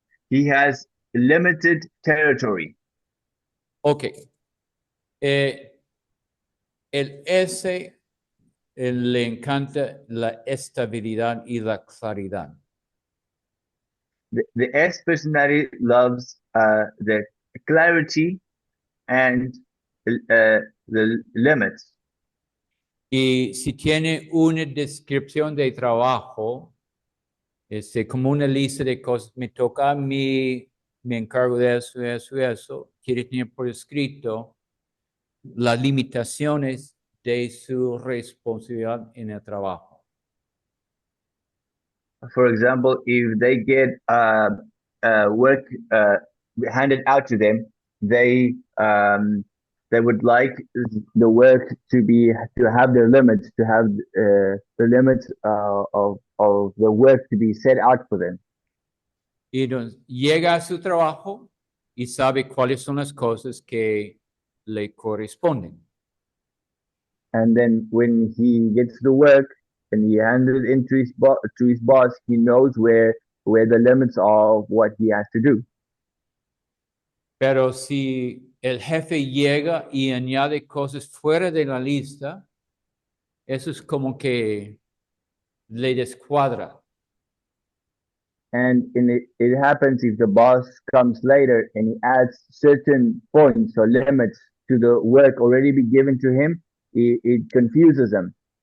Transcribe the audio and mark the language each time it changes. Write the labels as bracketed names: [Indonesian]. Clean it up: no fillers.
[English] He has limited territory. Ok. [Spanish] El S le encanta la estabilidad y la claridad. [English] The S personality loves the clarity and the limits. [Spanish] Y si tiene una descripción de trabajo, como una lista de cosas, me toca a mí, me encargo de eso, eso, eso, quiere tener por escrito las limitaciones de su responsabilidad en el trabajo. [English] For example, if they get work handed out to them, they would like the work to have their limits, to have the limits of the work to be set out for them. [Spanish] Y entonces, llega a su trabajo y sabe cuáles son las cosas que le corresponden. [English] And then when he gets the work and he hands it into to his boss, he knows where the limits are of what he has to do. [Spanish] Pero si el jefe llega y añade cosas fuera de la lista, eso es como que le descuadra. [English] And it happens if the boss comes later and he adds certain points or limits to the work already be given to him, it confuses him.